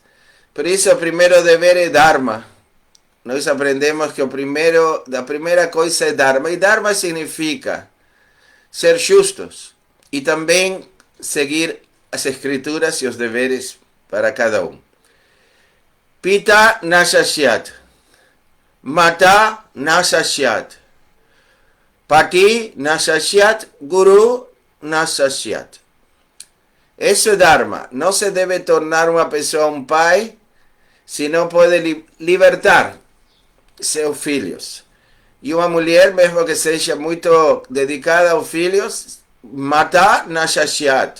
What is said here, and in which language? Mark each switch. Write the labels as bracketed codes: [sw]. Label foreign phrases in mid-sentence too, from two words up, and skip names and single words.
[pt] Por isso, o primeiro dever é Dharma. Nós aprendemos que a primeira coisa é Dharma. E Dharma significa ser justos e também seguir as escrituras e os deveres para cada um. [sa] Pita nasashyat, mata nasashyat, pati nasashyat, guru nasashyat. [pt] Isso é Dharma. Não se deve tornar uma pessoa um pai se não pode libertar seus filhos. E uma mulher, mesmo que seja muito dedicada aos filhos, [sa] matar nasashyat.